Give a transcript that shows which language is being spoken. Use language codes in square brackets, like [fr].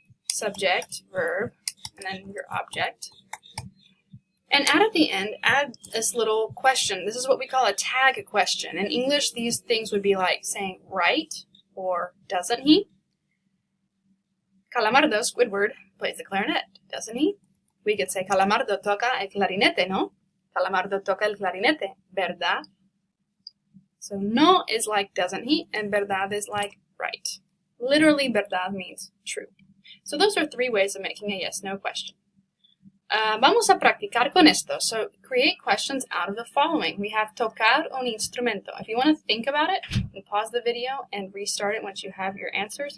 [en] Subject, verb, and then your object. And at the end, add this little question. This is what we call a tag question. In English, these things would be like saying right or doesn't he? Calamardo, Squidward, plays the clarinet, doesn't he? [es] We could say Calamardo toca el clarinete, no? Calamardo toca el clarinete, ¿verdad? [en] So no is like doesn't he, and verdad is like right. Literally, verdad means true. So those are three ways of making a yes-no question. [es] Vamos a practicar con esto. [en] So create questions out of the following. We have [es] tocar un instrumento. [en] If you want to think about it, you can pause the video and restart it once you have your answers.